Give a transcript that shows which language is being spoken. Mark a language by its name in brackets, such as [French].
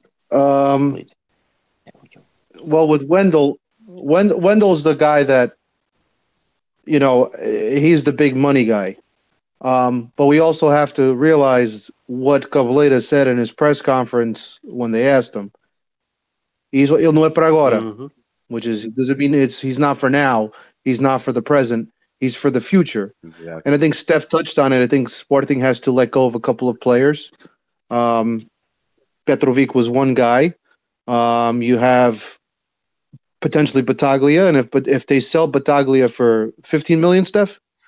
[English] Please. Well, with Wendell's the guy that, he's the big money guy. But we also have to realize what Cavaleta said in his press conference when they asked him. [Portuguese] Ele não é para agora, [English] which does it mean he's not for now? He's not for the present. He's for the future. Exactly. And I think Steph touched on it. I think Sporting has to let go of a couple of players. Petrovic was one guy. You have potentially Battaglia, and if they sell Battaglia for 15 million, Steph?